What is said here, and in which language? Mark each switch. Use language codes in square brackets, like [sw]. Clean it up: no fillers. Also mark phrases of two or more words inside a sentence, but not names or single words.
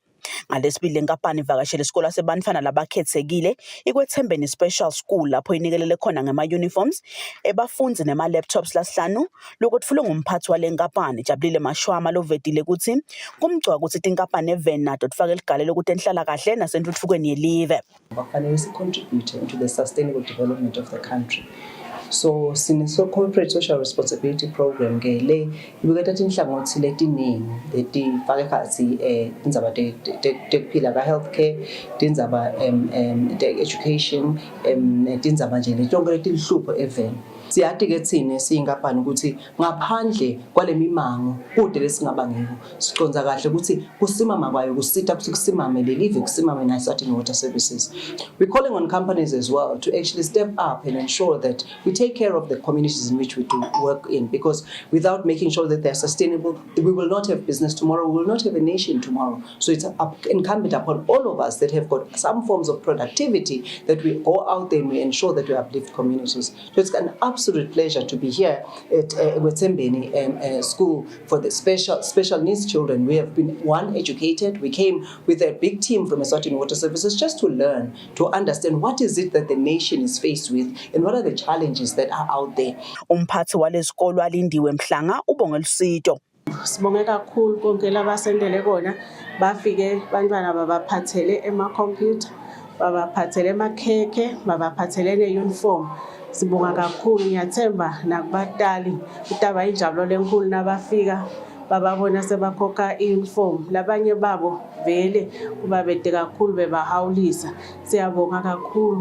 [ss] Ngalesibili lenkampani ivakashele isikole sebantfwana labakhetsekile ikwethembeni [en] special school [ss] lapho inikelele khona ngema-uniforms ebafundzi nema-laptops lasihlanu lokutfulwe ngumphathi walenkampani Jabulile Mashwama lovetile kutsi kumgcwa kutsi tinkampani even nato tifake ligalelo kuti enhlalakahle nasentfutfukweni yelive. [en] Kufanele si-contribute into the sustainable development of the country. [ss] So sine [en] corporate social responsibility program [ss] ke le ibuketa tinhlangothi letiningi letifaka ekhatsi tindzaba tekuphila ka healthcare tindzaba education tindzaba nje letonke letilhlupho even siyati ke tsine siyinkampani ukuthi ngaphandle kwalemimango kude lesingaba ngiko siconza kahle ukuthi kusimama kwayo kusita ukuthi kusimame lelive kusimame naSwatini Water Services. [en] We're calling on companies as well to actually step up and ensure that we take care of the communities in which we do work in, because without making sure that they're sustainable, we will not have business tomorrow, we will not have a nation tomorrow. So it's incumbent upon all of us that have got some forms of productivity that we go out there and we ensure that we uplift communities. So it's an absolute pleasure to be here at Wetsembeni School for the special needs children. We have been educated. We came with a big team from Eswatini Water Services just to learn, to understand what is it that the nation is faced with and what are the challenges that are out there. [ss] Umphathi walesikolo alindiwe Mhlanga ubonge lusito. Sibonge kakhulu konke labasendele kona bafike bantwana babaphathele ema-computer babaphathele emakhekhe babaphathele ne-uniform. Sibonga kakhulu ngiyathemba nakubatali utaba injabulo lenkulu nabafika bababona sebakhokha i-uniform labanye babo vele kuba bede kakhulu bebahawulisa siyabonga kakhulu.